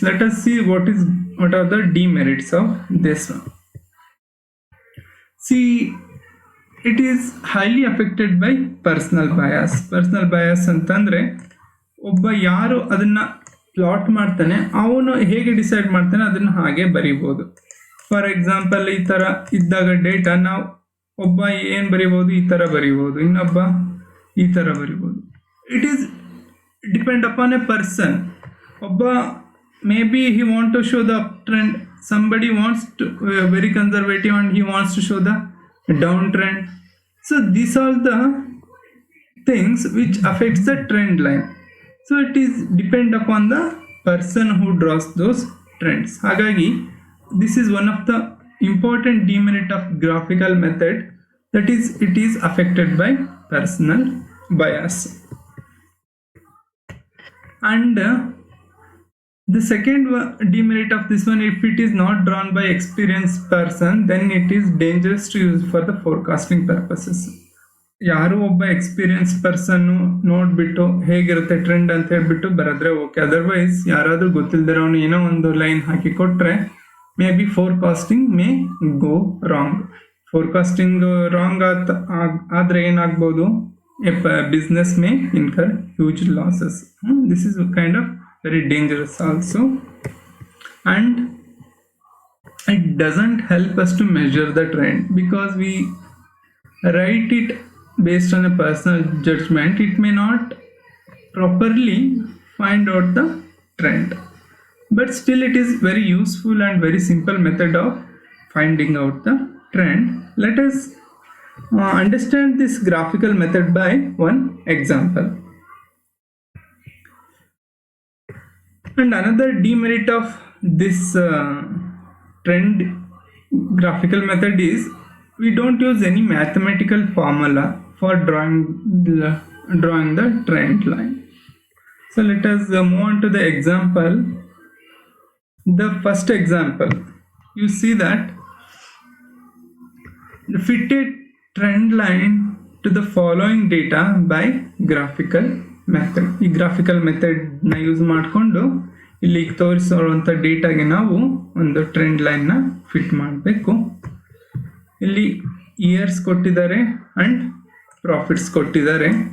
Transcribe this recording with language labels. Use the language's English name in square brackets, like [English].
[English] Let us see what are the demerits of this one. See, it is highly affected by personal bias. [Kannada] Personal bias ಅಂತಂದ್ರೆ ಒಬ್ಬ ಯಾರು ಅದನ್ನ plot ಮಾಡ್ತಾನೆ ಅವನು ಹೇಗೆ ಡಿಸೈಡ್ ಮಾಡ್ತಾನೆ ಅದನ್ನ ಹಾಗೆ ಬರಿಬೋದು. ಫಾರ್ ಎಕ್ಸಾಂಪಲ್, ಈ ಥರ ಇದ್ದಾಗ ಡೇಟಾ ನಾವು ಒಬ್ಬ ಏನು ಬರಿಬೋದು, ಈ ಥರ ಬರಿಬೋದು, ಇನ್ನೊಬ್ಬ ಈ ಥರ ಬರಿಬೋದು. [English] It is depend upon a person. ಒಬ್ಬ may be he want to show the uptrend, somebody wants to very conservative and he wants to show the downtrend. So these are the things which affects the trend line. So it is depend upon the person who draws those trends. Hagagi this is one of the important demerit of graphical method, that is it is affected by personal bias. And the second demerit of this one, if it is not drawn by experienced person, then it is dangerous to use for the forecasting purposes. [Kannada] ಯಾರು ಒಬ್ಬ experience ಪರ್ಸನ್ನು ನೋಡ್ಬಿಟ್ಟು ಹೇಗಿರುತ್ತೆ trend ಅಂತ ಹೇಳ್ಬಿಟ್ಟು ಬರೆದ್ರೆ okay. Otherwise ಯಾರಾದ್ರೂ ಗೊತ್ತಿಲ್ದಿರೋ ಅವನು ಏನೋ ಒಂದು ಲೈನ್ ಹಾಕಿ ಕೊಟ್ರೆ may be forecasting May go wrong. Forecasting wrong ಆದ್ರೆ ಏನಾಗ್ಬೋದು, business May incur huge losses. [English] This is kind of very dangerous also, and it doesn't help us to measure the trend because we write it based on a personal judgment. It may not properly find out the trend, but still it is very useful and very simple method of finding out the trend. Let us understand this graphical method by one example. And another demerit of this trend graphical method is we don't use any mathematical formula for drawing the trend line. So let us move on to the example. The first example, you see that the fitted trend line to the following data by graphical method. [Kannada] ಈ graphical ಮೆಥಡ್ನ use ಮಾಡಿಕೊಂಡು ಇಲ್ಲಿ ತೋರಿಸಿರುವಂಥ ಡೇಟಾಗೆ ನಾವು ಒಂದು trend ಲೈನ್ನ fit ಮಾಡಬೇಕು. ಇಲ್ಲಿ years ಕೊಟ್ಟಿದ್ದಾರೆ and profits ಕೊಟ್ಟಿದ್ದಾರೆ.